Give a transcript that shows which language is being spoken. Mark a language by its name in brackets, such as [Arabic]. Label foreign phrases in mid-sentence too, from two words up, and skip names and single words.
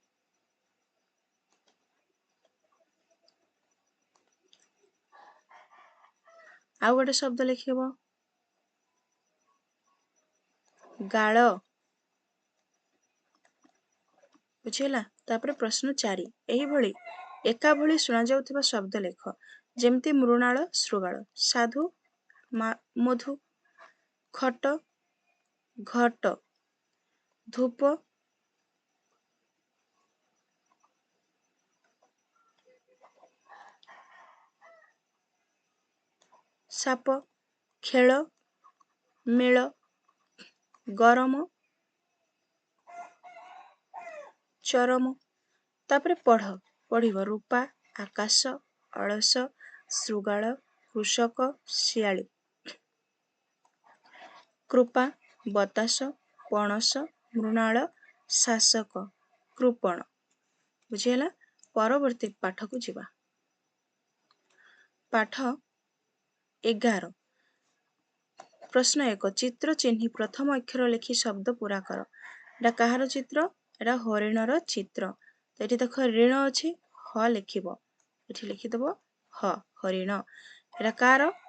[Odia] ଆଉ ଗୋଟେ ଶବ୍ଦ ଲିଖିବ ଗାଳ ବୁଝିଲା ତାପର ପ୍ରଶ୍ନ 4 ଏହି ଭଳି ଏକା ଭଳି ଶୁଣା ଯାଉଥିବା ଶବ୍ଦ ଲେଖ ଯେମିତି ମୃଣାଳ ଶୃଗାଳ ସାଧୁ ମଧୁ ଖଟ ଘଟ ଧୂପ ସାପ ଖେଳ ମେଳ ଗରମ ଚରମ ତାପର ପଢ଼ ପଢ଼ିବ ରୂପା ଆକାଶ ଅଳସ ଶୃଗାଳ କୃଷକ ଶିଆଳି କୃପା ବତାସ ପଣସ ମୃଣାଳ ଶାସକ କୃପଣ ବୁଝିଲା ପରବର୍ତ୍ତୀ ପାଠ କୁ ଯିବା ପାଠ 11 ପ୍ରଶ୍ନ 1 ଚିତ୍ର ଚିହ୍ନି ପ୍ରଥମ ଅକ୍ଷର ଲେଖି ଶବ୍ଦ ପୂରା କର ଏଟା କହାର ଚିତ୍ର ଏଟା ହରିଣର ଚିତ୍ର ତ ଏଠି ଦେଖ ଋଣ ଅଛି ହ ଲିଖିବୋ ଏଠି ଲିଖିଦବୋ ହ ହରିଣ ଏଟା କାର